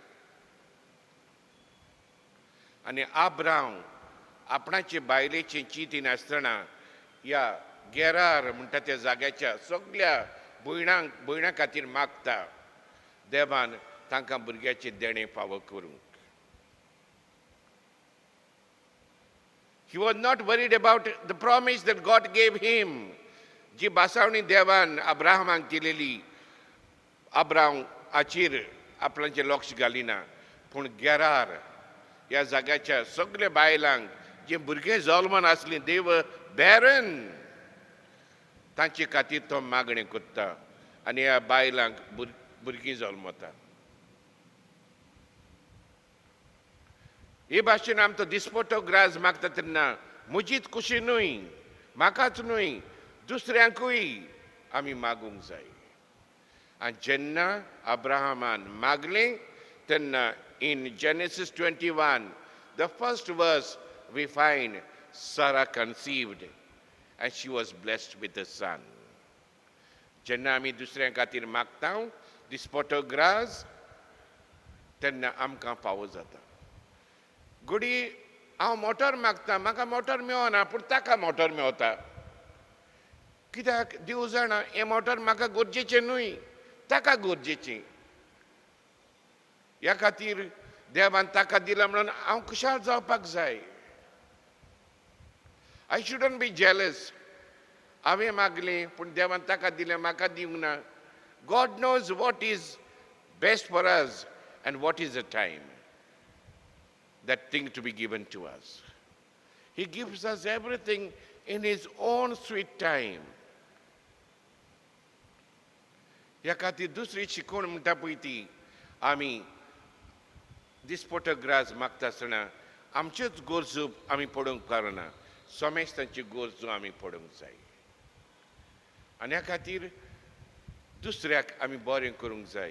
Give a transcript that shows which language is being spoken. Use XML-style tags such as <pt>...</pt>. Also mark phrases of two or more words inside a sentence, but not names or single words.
<kok>आनी अब्राम आपणाचे बायलेचें चिंतीन आसतना ह्या गेरार म्हणटा त्या जाग्याच्या सगळ्या भयणां खातीर मागता. देवान तांकां भुरग्याचें देणें फावो करूंक.</kok> <en>He was not worried about the promise that God gave him.</en> <kok>जी बासावणी देवान अब्राहमाक दिलेली, अब्राम हाचेर आपणाचें लक्ष घालिना. पूण गेरार ह्या जाग्याच्या सगळ्या बायलांक जे भुरगे जल्मान आसलीं,</kok> <en>they were barren,</en> <kok>तांचे खातीर तो मागणें करता आनी ह्या बायलांक भुरगीं जल्मता. हे भाशेन आमचो दिसपट्टो ग्रास मागता तेन्ना म्हजीच खुशी न्हय, म्हाकाच न्हय, दुसऱ्यांकूय आमी मागूंक जाय. आणि जेन्ना अब्राहमान मागलें तेन्ना</kok> <en>in Genesis 21, the first verse we find Sarah conceived and she was blessed with a son.</en> <kok>जेन्ना आमी दुसऱ्या खातीर मागता दिसपटो ग्रास तेन्ना आमकां फावो जाता. घडी हांव मोटर मागता म्हाका मोटर मेळना पूण ताका मोटर मेवता. कित्याक देव जाणा हें मोटर म्हाका गरजेचें न्हय ताका गरजेचें. ह्या खातीर देवान ताका दिला म्हणून हांव खुशाल जावपाक जाय.</kok> <en>I shouldn't be jealous.</en> <kok>हांवें मागलें पूण देवान ताका दिलें म्हाका दिवंक ना.</kok> <en>God knows what is best for us and what is the time that thing to be given to us. He gives us everything in his own sweet time.</en> <kok>ह्या खातीर दुसरी शिकवण म्हणटा पळय ती आमी दिसपटो ग्रास मागता आसतना आमच्योच गरजो आमी पडोवंक पारना सोमेस्तांची गरजो आमी पडोवंक जाय. आनी ह्या खातीर दुसऱ्याक आमी बरें करूंक जाय.</kok>